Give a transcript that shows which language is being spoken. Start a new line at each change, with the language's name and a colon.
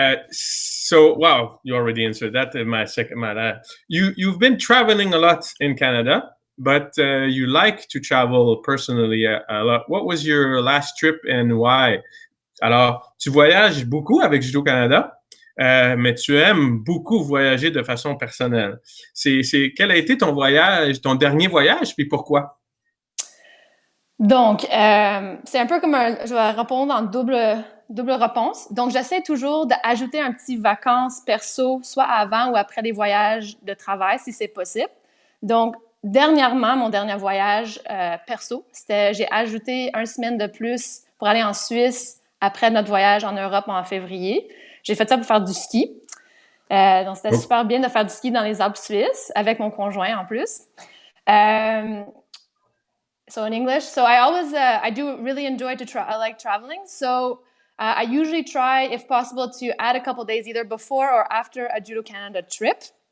English: So, wow, you already answered that. You've been traveling a lot in Canada. But you like to travel personally a lot. What was your last trip and why?
French: Alors, tu voyages beaucoup avec Judo Canada, mais tu aimes beaucoup voyager de façon personnelle. Quel a été ton voyage, ton dernier voyage, puis pourquoi? Donc, c'est un peu comme je vais répondre en double réponse. Donc, j'essaie toujours d'ajouter un petit vacances perso, soit avant ou après des voyages de travail, si c'est possible. Donc, dernièrement, mon dernier voyage perso, j'ai ajouté 1 semaine de plus pour aller en Suisse après notre voyage en Europe en février. J'ai fait ça pour faire du ski. Donc, c'était super bien de faire du ski dans les Alpes suisses avec mon conjoint en plus.
English: So in English, so I do really enjoy I like traveling. So I usually try, if possible, to add a couple days either before or after a Judo Canada trip.